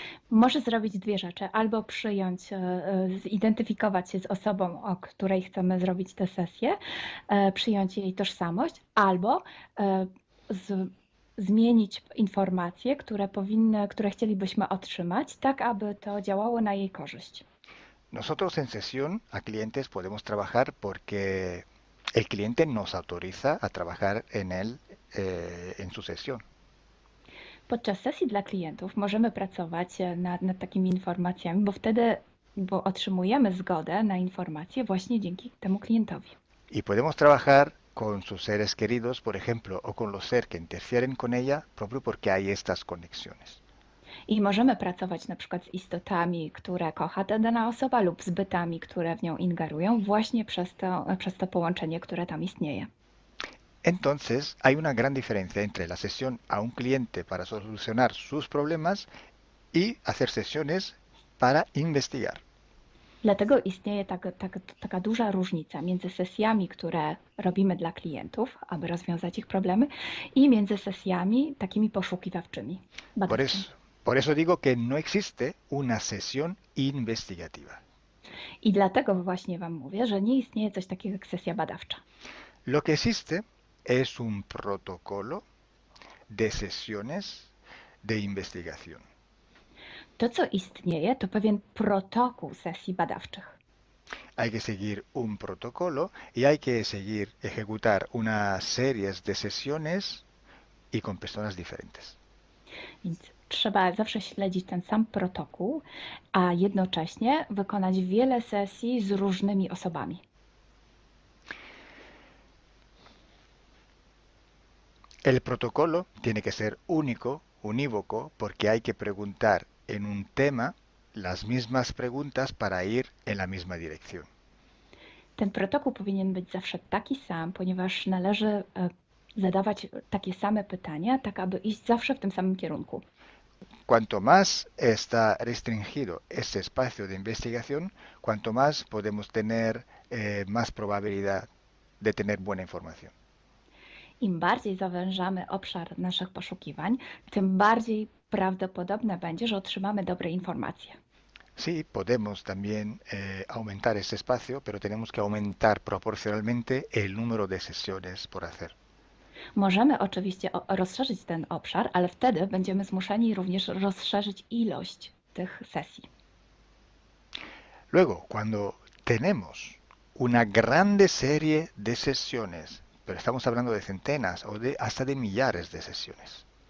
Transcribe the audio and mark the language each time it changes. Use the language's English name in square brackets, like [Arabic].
[Polish] Może zrobić dwie rzeczy. Albo przyjąć, zidentyfikować się z osobą, o której chcemy zrobić tę sesję, przyjąć jej tożsamość, albo zmienić informacje, które chcielibyśmy otrzymać, tak aby to działało na jej korzyść. [Spanish] Nosotros en sesión a clientes podemos trabajar porque el cliente nos autoriza a trabajar en él en su sesión. [Polish] Podczas sesji dla klientów możemy pracować nad takimi informacjami, bo otrzymujemy zgodę na informacje właśnie dzięki temu klientowi. [Spanish] Y podemos trabajar con sus seres queridos, por ejemplo, o con los seres que interfieren con ella, propio porque hay estas conexiones. [Polish] I możemy pracować na przykład z istotami, które kocha ta dana osoba, lub z bytami, które w nią ingerują, właśnie przez to połączenie, które tam istnieje. [Spanish] Entonces, hay una gran diferencia entre la sesión a un cliente para solucionar sus problemas y hacer sesiones para investigar. [Polish] Dlatego istnieje taka duża różnica między sesjami, które robimy dla klientów, aby rozwiązać ich problemy, i między sesjami takimi poszukiwawczymi, badawczymi. [Spanish] Por eso digo que no existe una sesión investigativa. [Polish] I dlatego właśnie Wam mówię, że nie istnieje coś takiego jak sesja badawcza. [Spanish] Lo que existe es un protocolo de sesiones de investigación. [Polish] To, co istnieje, to pewien protokół sesji badawczych. [Spanish] Hay que seguir un protocolo y hay que ejecutar una serie de sesiones y con personas diferentes. [Polish] Więc trzeba zawsze śledzić ten sam protokół, a jednocześnie wykonać wiele sesji z różnymi osobami. [Spanish] El protocolo tiene que ser único, unívoco, porque hay que preguntar en un tema las mismas preguntas para ir en la misma dirección. [Polish] Ten protokół powinien być zawsze taki sam, ponieważ należy zadawać takie same pytania, tak aby iść zawsze w tym samym kierunku. [Spanish] Cuanto más está restringido ese espacio de investigación, cuanto más podemos tener más probabilidad de tener buena información. [Polish] Im bardziej zawężamy obszar naszych poszukiwań, tym bardziej prawdopodobne będzie, że otrzymamy dobre informacje. [Spanish] Sí, podemos también aumentar ese espacio, pero tenemos que aumentar proporcionalmente el número de sesiones por hacer. [Polish] Możemy oczywiście rozszerzyć ten obszar, ale wtedy będziemy zmuszeni również rozszerzyć ilość tych sesji. [Spanish] Luego, cuando tenemos una grande serie de sesiones, pero estamos hablando de centenas o hasta de millares de sesiones,